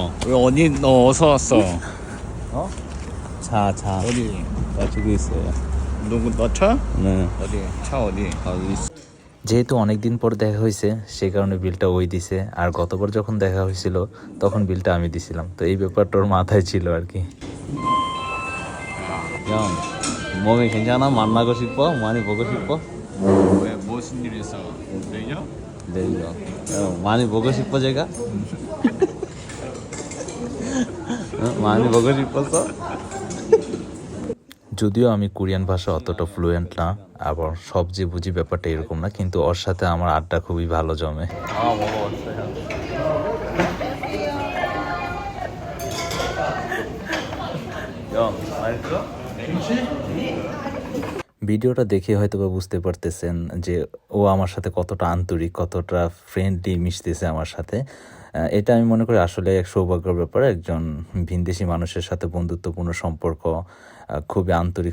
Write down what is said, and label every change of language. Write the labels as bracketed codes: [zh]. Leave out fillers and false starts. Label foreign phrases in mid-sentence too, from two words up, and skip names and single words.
[ko] 왜 어디 너 어디서 왔어? 어? 차. 어디? 나 저기 있어요. 누구 너 차? 네. 어디? 차 어디? 여기 있어. [bn] যেহেতু অনেক দিন পর দেখা হয়েছে সেই কারণে বিলটা ওই দিছে আর গতবার যখন দেখা হয়েছিল তখন বিলটা আমি দিছিলাম তো এই ব্যাপারটা ওর মাথায় ছিল আর কি [ko] 형 몸이 괜찮아? 만나고 싶어? 많이 보고 싶어? 왜 무슨 일 있어? 내려? 내일요 형 많이 보고 싶어 제가? 어? 많이 보고 싶었어? [bn] যদিও আমি কোরিয়ান ভাষা অতটা ফ্লুয়েন্ট না আবার সব যে বুঝি ব্যাপারটা এরকম না কিন্তু ওর সাথে আমার আড্ডা খুবই ভালো জমে [ko] 먹어봤어요 형 맛있어? [bn] ভিডিওটা দেখে হয়তো বা বুঝতে পারতেছেন যে ও আমার সাথে কতটা আন্তরিক কতটা ফ্রেন্ডলি মিশতেছে আমার সাথে এটা আমি মনে করি আসলে এক সৌভাগ্যের ব্যাপার একজন ভিনদেশি মানুষের সাথে বন্ধুত্বপূর্ণ সম্পর্ক খুবই আন্তরিক